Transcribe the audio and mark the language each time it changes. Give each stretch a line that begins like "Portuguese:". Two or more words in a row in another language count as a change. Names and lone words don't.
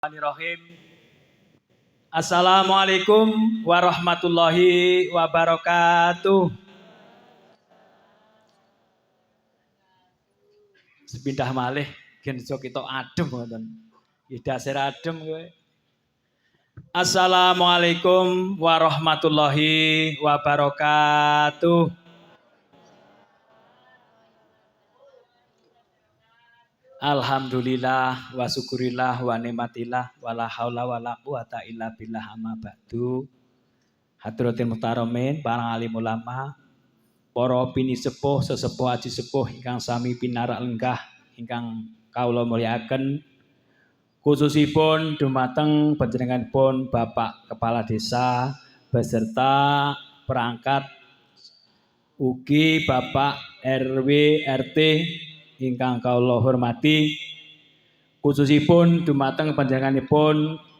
Arabic: بسم الله الرحمن الرحيم. السلام عليكم ورحمة الله وبركاته.
Javanese: Sepindah malih gen iso kita adem ngoten. Dasar adem kowe.
Arabic: السلام عليكم ورحمة الله وبركاته. الحمد لله وشكر الله ونعمة الله ولا حول ولا قوة إلا بالله أما بعد. حضرات المحترمين
Javanese: para alim ulama, para pini sepuh sesepuh aji sepuh ingkang sami pinarak lenggah ingkang kawula mulyakaken, khususipun dumateng panjenenganipun
Indonesian: Bapak Kepala Desa beserta perangkat
Javanese: ugi Bapak RW RT ingkang kawula hormati, khususipun dumateng panjenenganipun